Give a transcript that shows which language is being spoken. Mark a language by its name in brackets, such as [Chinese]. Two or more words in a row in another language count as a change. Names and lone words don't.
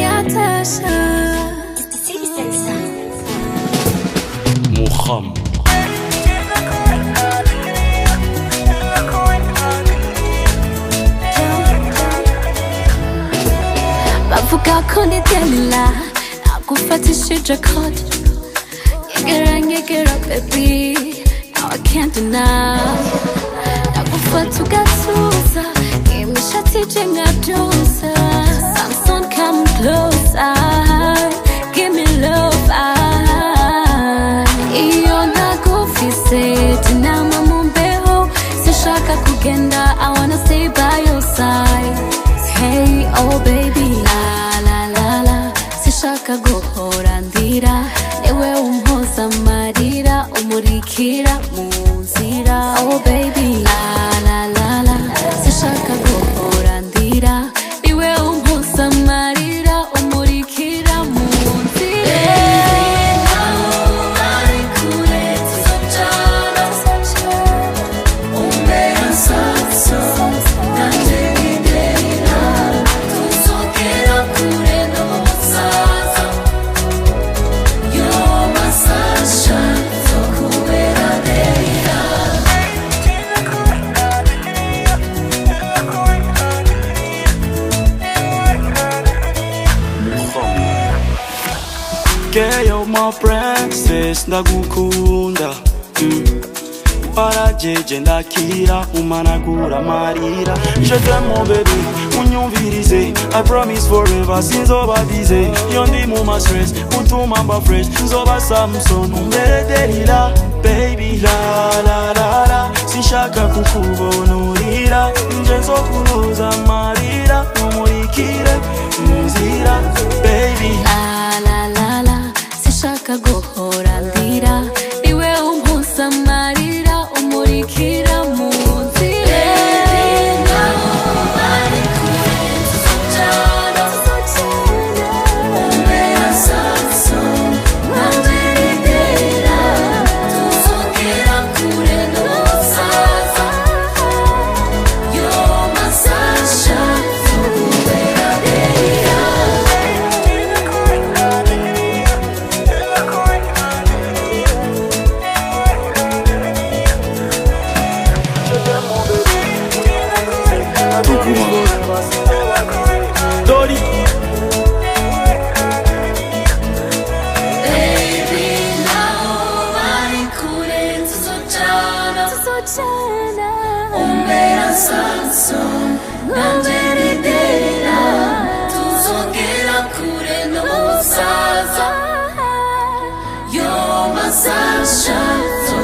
[English] Natasha. It's the city sensor. Muhammad. [Rundi] Bavuga ko ndidyanila nagufatishije code. [English] Nyegera baby, now I can't deny. [Rundi] Nagufata ugatuza, imishatsi je nkabyusa. [English] Samson come closer, give me love. [Rundi] Iyo nagufise tinama mumbeho, sishaka kugenda, [English] I wanna stay by your side. Hey, oh baby, la la la la, [Rundi] sishaka guhora ndira. Ewe umpoza amarira, umurikira mu nzira. [English] Oh baby, [Rundi] la la la la, sishaka guhora ndira. Ewe umpoza amarira, umurikira mu nzira. Baby, naho ari kure tuzocana, umbera saso, nanje nidera, tuzogera kure no mu busaza. [English] You're my sunshine, [Rundi] tuzokubera neza. [English] Girl, you're my princess, [Rundi] ndagukunda. Warajeje ndakira, umanagura amarira. [French] Je t'aime mon bébé, unyumvirize. [English] I promise forever, [Rundi] sinzoba bize. Iyo ndi mu ma stress, utuma mba fresh. Nzoba Samson, umbere Delila. Baby, la la la la, sinshaka kukubona urira. Nje nzokunoza amarira, umurikire mu nzira. [English] Baby, [Rundi] La la la la, sishaka guhora ndira. Iwe umpoza amarira, umurikira mu nzira. Baby, naho ari kure tuzocana, umbera saso, nanje nidera, tuzogera kure no mu busaza. [English] You're my sunshine, [Rundi] tuzokubera neza. Dori. Baby, naho ari kure tuzocana, umbera saso, nanje nidera, tuzogera kure no mu busaza. [English] You're my sunshine.